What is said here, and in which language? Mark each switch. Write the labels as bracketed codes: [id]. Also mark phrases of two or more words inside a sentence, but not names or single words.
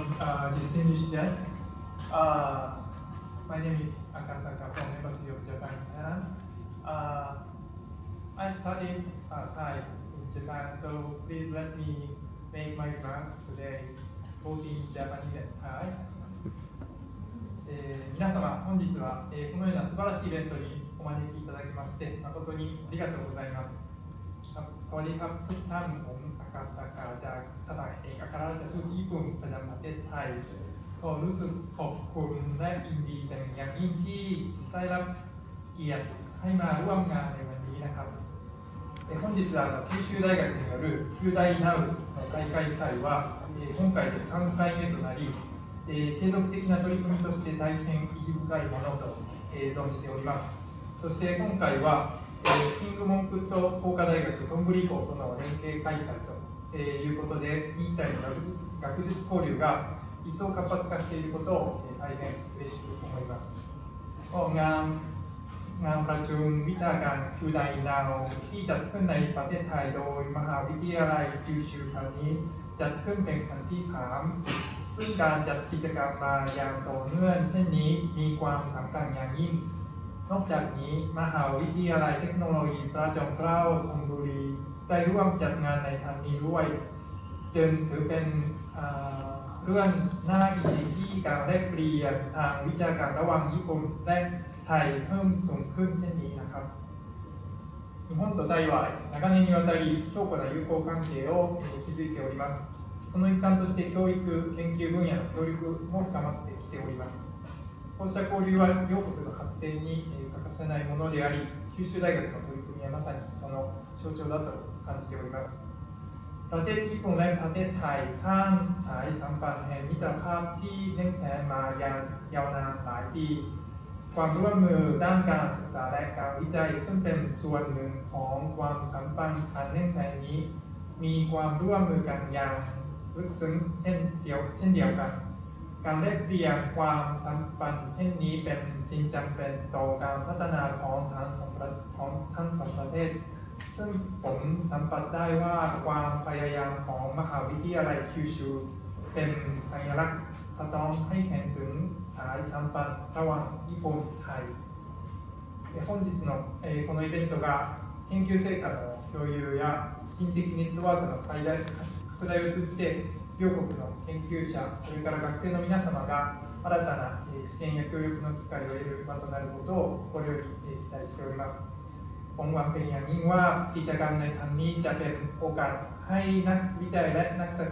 [en] Distinguished guests. My name is Akasaka from Embassy of Japan in Thailand. I studied Thai in Japan, so please let me make my remarks today, both in Japanese and Thai. [ja] 皆様、本日は、このような素晴らしいイベントにお招きいただきまして、誠にありがとうございます。 [th] สวัสดีครับทุกท่านผมอากาศากาจากสถานเอกอัครราชทูตญี่ปุ่นประจำประเทศไทยก็รู้สึกขอบคุณและยินดีเป็นอย่างยิ่ง ที่ได้รับเกียรติให้มาร่วมงานในวันนี้นะครับ [ja] 本日は九州大学による Kyudai Now の大会祭は今回で3回目となり継続的な取り組みとして大変意義深いものと存じておりますそして今回はキングモンクット工科大学トンブリ校との連携開催ということで、日体の学術交流が一層活発化していることを大変嬉しく思います。 [th] งานประชุมวิชาการ Kyudai Now ที่จัดขึ้นในประเทศไทยโดยมหาวิทยาลัยคิวชูครั้งนี้จัดขึ้นเป็นค รั้งที่ 3 ซึ่งการจัดกิจกรรมมาอย่างต่อเนื่องเช่นนี้มีความสำคัญอย่างยิ่งนอกจากนี้ มหาวิทยาลัยเทคโนโลยีพระจอมเกล้าธนบุรีได้ร่วมจัดงานในครั้งนี้ด้วยจึงถือเป็นเรื่องน่ายินดีที่การแลกเปลี่ยนทางวิชาการระหว่างญี่ปุ่นและไทยเพิ่มสูงขึ้นเช่นนี้นะครับ [ja] 日本とタイは長年にわたり強固な友好関係を築いております。その一環として教育・研究分野の協力も深まってきております。こうした交流は両国の発展に欠かせないものであり、九州大学の取り組みはまさにその象徴だと感じております。 [th] ประเทศญี่ปุ่นและประเทศไทยสร้างสายสัมพันธ์แห่งมิตรภาพที่แน่นแฟ้นมาอย่างยาวนาน หลายปีความร่วมมือด้านการศึกษาและการวิจัยซึ่งเป็นส่วนหนึ่งของความสัมพันธ์อันแน่นแฟ้นนี้มีความร่วมมือกันอย่างลึกซึ้งเช่นเดียวกันการแลกเปลี่ยนความสัมพันธ์เช่นนี้เป็นสิ่งจำเป็นต่อการพัฒนาของทั้งสองประเทศซึ่งผมสัมผัสได้ว่าความพยายามของมหาวิทยาลัยคิวชู เป็นสัญลักษณ์สะท้อนให้เห็นถึงสายสัมพันธ์ระหว่างญี่ปุ่นไทย [ja] 本日の、このイベントが研究成果の共有や人的ネットワークの拡大を通じて両国の研究者それから学生の皆様が新たな知見や協力の機会を得る場となることをこれより期待しております [th] ผมหวังเป็นอย่างยิ่งว่ากิจกรรมในครั้งนี้จะเป็นโอกาสให้นักวิจัยและนักศึก